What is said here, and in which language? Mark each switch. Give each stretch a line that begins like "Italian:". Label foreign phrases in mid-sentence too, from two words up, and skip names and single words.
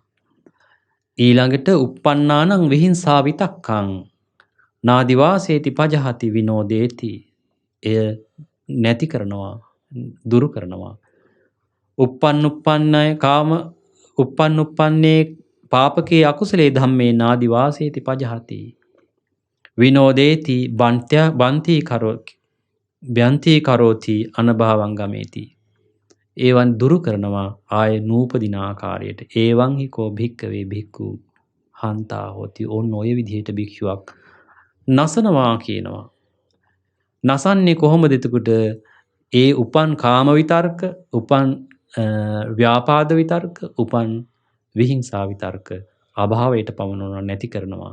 Pali: ඊළඟට uppannānaṁ විහිංසා විතක්කං නාදිවාසේති පජහති විනෝදේති,
Sinhala: එය නැති කරනවා, දුරු කරනවා.
Pali: uppannuppanනේ පාපකේ අකුසලේ ධම්මේ නාදිවාසේති පජහති විනෝදේති බ්‍යන්ති කරෝති අනභවං ගමේති.
Sinhala: ඒවන් දුරු කරනවා ආය නූපදින ආකාරයට.
Pali: ඒවං හිකෝ භික්කවේ භික්ඛු හන්තා හෝති.
Sinhala: ඔන්න ඔය විදිහට භික්ෂුවක් නසනවා කියනවා. නසන්නේ කොහොමද? එතකොට ඒ උපන් කාම විතර්ක, උපන් ව්‍යාපාද විතර්ක, උපන් විහිංසා විතර්ක අභාවයට පමනවනවා, නැති කරනවා.